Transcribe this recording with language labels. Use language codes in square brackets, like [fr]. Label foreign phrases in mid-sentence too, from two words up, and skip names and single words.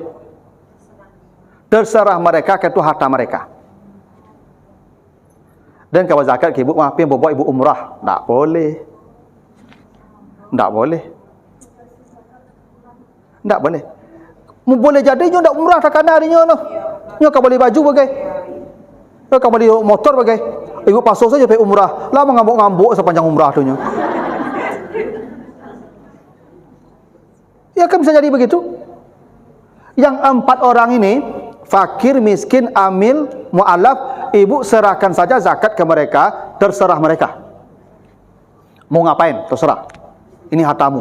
[id] Terserah mereka, itu harta mereka. Dan kalau zakat ke ibu, apa yang bawa ibu umrah? Tak boleh. Tak boleh. [min] Tak boleh. Boleh jadi nyo tak umrah tak kena nyo no. Nyo kau beli baju bagai. Kau beli motor bagai. [id] Ibu pasang saja pergi umrah. Lama ngambuk-ngambuk sepanjang umrah tu nyo. Ya kan bisa jadi begitu. Yang 4 orang ini, fakir, miskin, amil, mu'allaf, ibu serahkan saja zakat ke mereka, terserah mereka. Mau ngapain, terserah. Ini hartamu.